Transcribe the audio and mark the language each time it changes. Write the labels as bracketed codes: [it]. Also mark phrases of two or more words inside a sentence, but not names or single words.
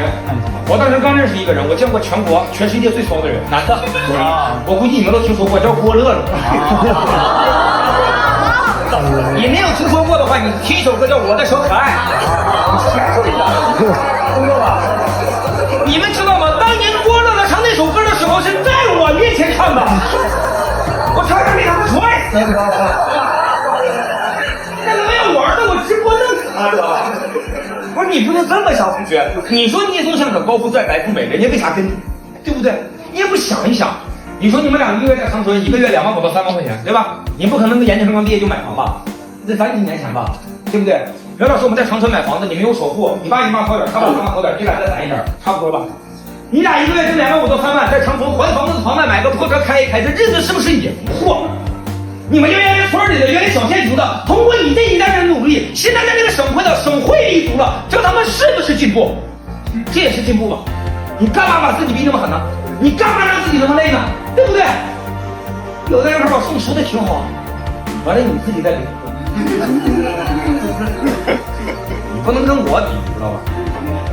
[zh] 我當時剛認識一個人，我見過全世界最騷的人，男的啊，我估計你們都聽說過，叫郭樂樂。你沒有聽說過的話，你聽一首歌叫《我的小可愛》，聽過吧？你們知道嗎？當年郭樂樂唱那首歌的時候是在我面前唱的，我差點被他們踹死，知道嗎？那个没有玩的，我直播弄他的。不是你不能這麼想，同學。你說聶松像可高富帥白富美，人家為啥跟你？對不對？你也不想一想。你說你們兩個月在長春，一個月2萬5到3萬塊錢，對吧？你不可能研究生剛畢業就買房吧？這咱幾年前吧，對不對？袁老師，我們在長春買房子，你沒有首付，你爸你媽掏點，他爸他媽掏點，你倆再攢一點，差不多吧？你倆一個月掙2萬5到3萬，在長春還房子房貸，買個破車開一開，這日子是不是也不錯？你們原來村裡的，原來小縣城的，通過你這一代人努力，現在在這個省會的省會立足了，這他們是不是進步？這也是進步吧？你幹嘛把自己逼那麼狠呢？你幹嘛讓自己那麼累呢？對不對？有的人說老師你說的挺好，完了你自己在領，你不能跟我比，知道吧？